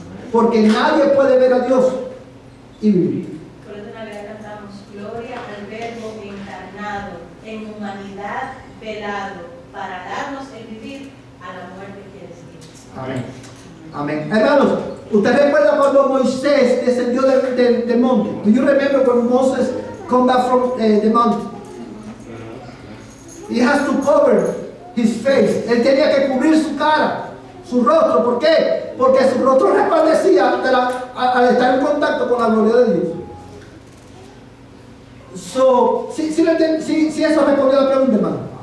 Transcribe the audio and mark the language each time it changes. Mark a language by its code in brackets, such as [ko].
[es] Porque nadie puede ver a Dios y vivir. Por eso una vez cantamos, gloria al verbo encarnado, en humanidad velado, para darnos el vivir a la muerte que es. Amén. Amén. Hermanos, ¿usted recuerda cuando Moisés descendió del monte? [en] Do you remember when Moses come back from the mountain? He has to cover his face. [es] Él tenía que cubrir su cara, su rostro. ¿Por qué? Porque su rostro resplandecía al estar en contacto con la gloria de Dios. So, si eso respondió a la pregunta, hermano.